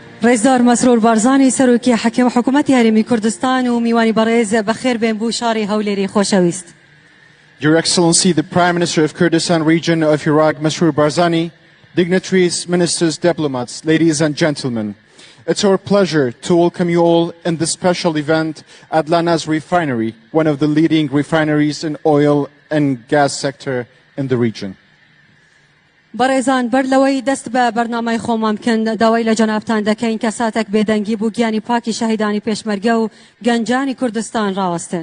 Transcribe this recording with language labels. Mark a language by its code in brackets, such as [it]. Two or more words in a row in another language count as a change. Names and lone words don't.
[ckb] ڕێزدار مەسرور بارزانی سەرۆکی حکوومەتی هەرێمی کوردستان و میوانی بەڕێز بەخێر بێن بۆ شاری هەولێری خۆشەویست. [en] Your Excellency, the Prime Minister of Kurdistan Region of Iraq, Masroor Barzani, dignitaries, ministers, diplomats, ladies and gentlemen, it's our pleasure to welcome you all in this special event at Lana's refinery, one of the leading refineries in oil and gas sector in the region. [ckb] بەڕێزان بەرلەوەی دەست بە بەرنامەی خۆمان بکەن داوای لە جەنابتان دەکەین کە ساتێک بێدەنگی بوو گیانی پاکی شەهیدانی پێشمەرگە و گەنجانی کوردستان ڕاوەستن.